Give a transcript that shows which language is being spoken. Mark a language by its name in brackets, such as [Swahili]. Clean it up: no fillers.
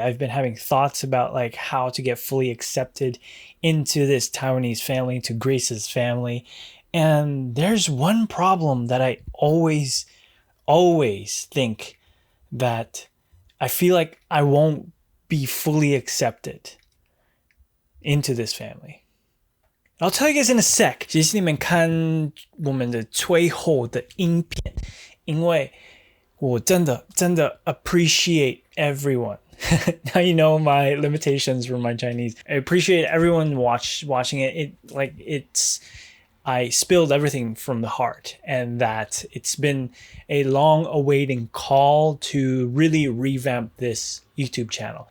[English] I've been having thoughts about like how to get fully accepted into this Taiwanese family, to Grace's family. And there's one problem that I always think that I feel like I won't be fully accepted into this family. I'll tell you guys in a sec. [Chinese] 其实你们看我们的最后的影片，因为我真的 [English] appreciate everyone. Now you know my limitations for my Chinese. I appreciate everyone watching it. I spilled everything from the heart, and that it's been a long awaiting call to really revamp this YouTube channel.